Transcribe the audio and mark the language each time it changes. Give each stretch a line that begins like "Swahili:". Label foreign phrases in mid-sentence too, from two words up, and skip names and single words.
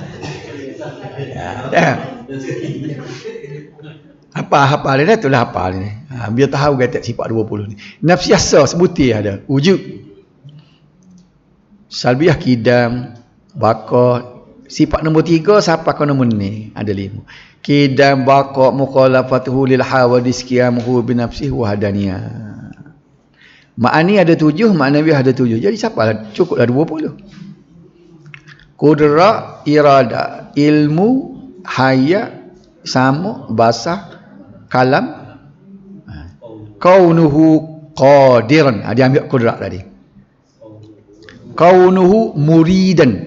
Malay: Apa dia dah itulah apa ni. Biar tahu kata sifat 20 ni. Nafsiyah sebutir ada wujud. Salbiah kidam, baqa. Sifat nombor 3 siapa kau nombor ni? Ada 5.
Arabic: قدم، بقاء، مخالفته للحوادث، قيامه بنفسه، وحدانية.
Malay: Ma'ani ada 7, ma'nawi ada 7. Jadi siapa? Cukuplah 20.
Arabic: قدرة، إرادة، علم، حياة، سمع، بصر، كلام، كونه قادرا.
Malay: Dia ambil qudrat tadi.
Arabic: كونه مريدا.